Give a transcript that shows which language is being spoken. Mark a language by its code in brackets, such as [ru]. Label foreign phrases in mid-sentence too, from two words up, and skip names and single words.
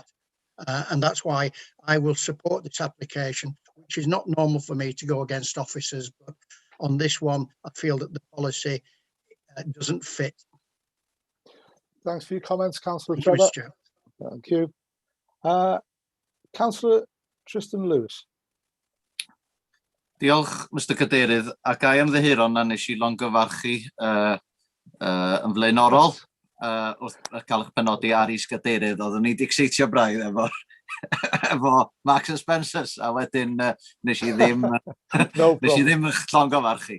[en] And that's why I will support this application, which is not normal for me to go against officers. But on this one, I feel that the policy doesn't fit. Thanks for your comments, Councillor Trevor. Thank you. Councillor Tristan Lewis. [cy] Diolch, Mr Cadeirydd, a gai ymddiheuro na nes I longyfarchu yn flaenorol wrth cael eich penodi ar is-gadeirydd. Oeddwn ni 'di exeitio braidd efo Marks and Spencers, a wedyn nes I ddim eich llongyfarchu.